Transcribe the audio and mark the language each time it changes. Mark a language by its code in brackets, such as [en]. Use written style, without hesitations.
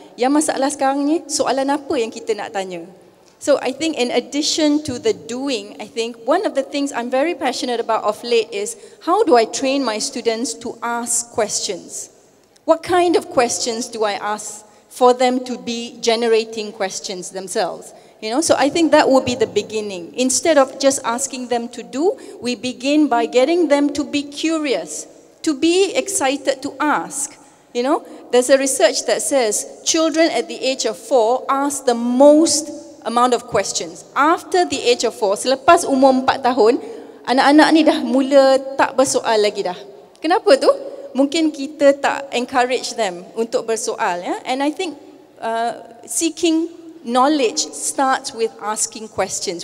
[ms] Yang masalah sekarang ni, soalan apa yang kita nak tanya? [en] So I think in addition to the doing, I think one of the things I'm very passionate about of late is how do I train my students to ask questions? What kind of questions do I ask for them to be generating questions themselves? You know, so I think that will be the beginning. Instead of just asking them to do, we begin by getting them to be curious, to be excited to ask. You know, there's a research that says children at the age of 4 ask the most amount of questions. After the age of 4, [ms] selepas umur 4 tahun, anak-anak ni dah mula tak bersoal lagi dah. Kenapa tu? Mungkin kita tak [en] encourage them [ms] untuk bersoal, ya? [en] And I think seeking knowledge starts with asking questions.